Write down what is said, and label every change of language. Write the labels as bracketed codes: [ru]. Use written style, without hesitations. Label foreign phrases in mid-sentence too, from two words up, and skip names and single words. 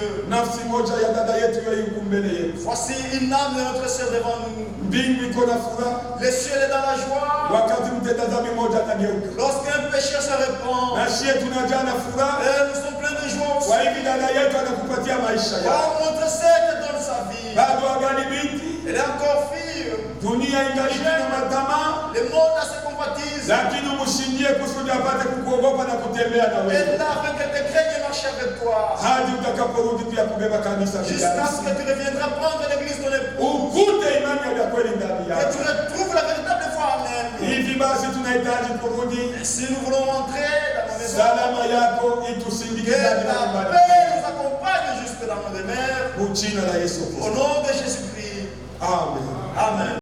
[sw] nafsi moja ya dada yetu yuko mbele yetu. [fr] Voici une âme de notre sœur devant nous. [sw] Mbingu iko na furaha. [fr] Le ciel est dans la joie. [sw] Wakati mtenda dhambi moja atageuka. [fr] Lorsqu'un pécheur se répand. [sw] Na sisi tunajaa na furaha. [fr] Et nous sommes pleins de joie aussi. [sw] Kwa hivi dada yetu anakupatia maisha yake. [fr] Car notre sœur te donne sa vie. [sw] Bado agali binti. [fr] Elle est encore fille. [sw] Dunia ingali na matamaa. [fr] Le monde a ses convoitises. [sw] Lakini umshindie kusudi apate kukuogopa na kutembea na wewe. [fr] Et là, afin qu'elle te craigne et marche avec toi. [sw] Hadi utakaporudi pia kubeba kanisa bila. [fr] Jusqu'à ce que tu reviendras prendre l'église de l'époux. [sw] Ukute imani ya kweli ndani yako. [fr] Et tu retrouves la véritable foi en elle. [sw] Hivi basi tunahitaji kurudi. [fr] Si nous voulons entrer dans nos maisons. [sw] Salama yako itusindikize ndani ya imani. [fr] Que la paix nous accompagne jusque dans nos demeures. [sw] Au jina la Yesu Kristo. [fr] Au nom de Jésus-Christ. [sw] Amen. [fr] Amen.